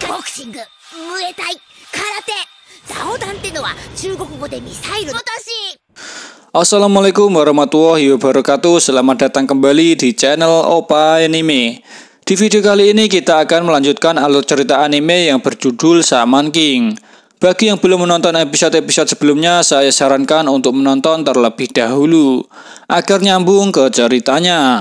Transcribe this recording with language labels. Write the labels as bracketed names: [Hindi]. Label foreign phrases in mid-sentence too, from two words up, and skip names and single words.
[Japanese] シング、ムエタイ、空手、ザオダンってのは中国語でミサイル。 [Arabic] السلام عليكم ورحمة الله وبركاته. [Indonesian] Selamat datang kembali di channel Opa Anime. Di video kali ini kita akan melanjutkan alur cerita anime yang berjudul Shaman King. Bagi yang belum menonton episode-episode sebelumnya, saya sarankan untuk menonton terlebih dahulu agar nyambung ke ceritanya.